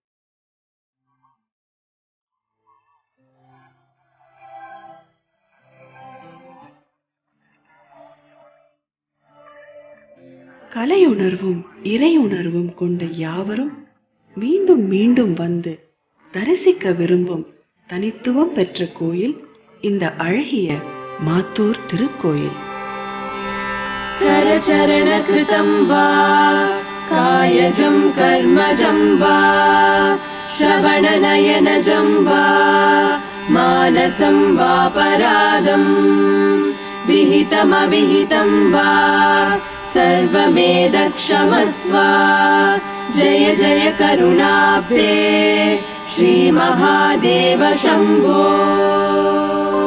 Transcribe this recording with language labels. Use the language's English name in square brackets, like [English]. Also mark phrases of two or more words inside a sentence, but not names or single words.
[Tamil] கலையுணர்வும் இறை உணர்வும் கொண்ட யாவரும் மீண்டும் மீண்டும் வந்து தரிசிக்க விரும்பும் தனித்துவம் பெற்ற கோயில் இந்த அழகிய மாத்தூர் திருக்கோயில். [Sanskrit] करचरणकृतं वा कायजं कर्मजं वा श्रवणनयनजं वा मानसं वा परादं विहितमविहितं वा सर्वमेतत्क्षमस्व जय जय करुणाब्धे श्रीमहादेव शम्भो।